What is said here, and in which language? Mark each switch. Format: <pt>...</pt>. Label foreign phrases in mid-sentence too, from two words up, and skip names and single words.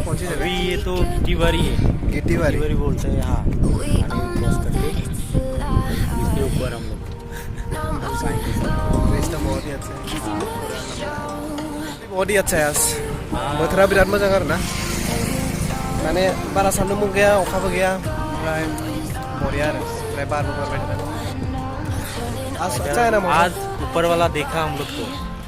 <hi>कौन सी जगह? अभी ये तो गिट्टीवारी है। गिट्टीवारी बोलते हैं। हाँ क्रॉस करके इसके ऊपर हम लोग बहुत ही अच्छा है। बहुत ही अच्छा है आज</hi> <brx>बोथोरा बिराद मोजां आरो ना माने बारा सान्दुंबो गैया अखाबो गैया ओमफ्राय बरिया आरो ओमफ्राय बारबो बारबाय थादों।</brx> <hi>आज अच्छा है ना मौसम? आज ऊपर वाला देखा हम लोग को।</hi>